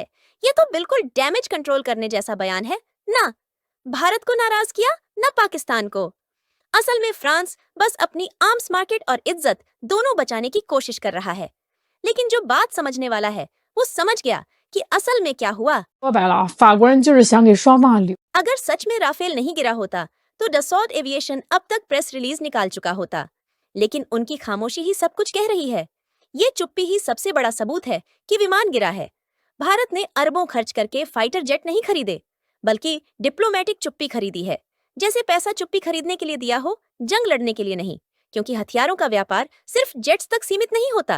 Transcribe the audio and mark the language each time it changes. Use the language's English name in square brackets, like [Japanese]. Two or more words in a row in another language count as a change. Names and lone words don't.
[Hindi] ये तो बिल्कुल [English] damage control [Hindi] करने जैसा बयान है। ना भारत को नाराज किया, न पाकिस्तान को। असल में फ्रांस बस अपनी [English] arms market [Hindi] और इज्जत दोनों बचाने की कोशिश कर रहा है। लेकिन जो बात समझने वाला है, वो समझ गया कि असल में क्या हुआ। [Chinese] 说白了，法国人就是想给双方留。 [Hindi] अगर सच में राफेल नहीं गिरा होता, तो डसॉल्ट एविएशन अब तक [English] press release [Hindi] निकाल चुका होता। लेकिन उनकी खामोशी ही सब कुछ कह रही है। ये चुप्पी ही सबसे बड़ा सबूत है कि विमान गिरा है। भारत ने अरबों खर्च करके [English] fighter jet [Hindi] नहीं खरीदे, बल्कि डिप्लोमेटिक चुप्पी खरीदी है, जैसे पैसा चुप्पी खरीदने के लिए दिया हो, जंग लड़ने के लिए नहीं, क्योंकि हथियारों का व्यापार सिर्फ जेट्स तक सीमित नहीं होता।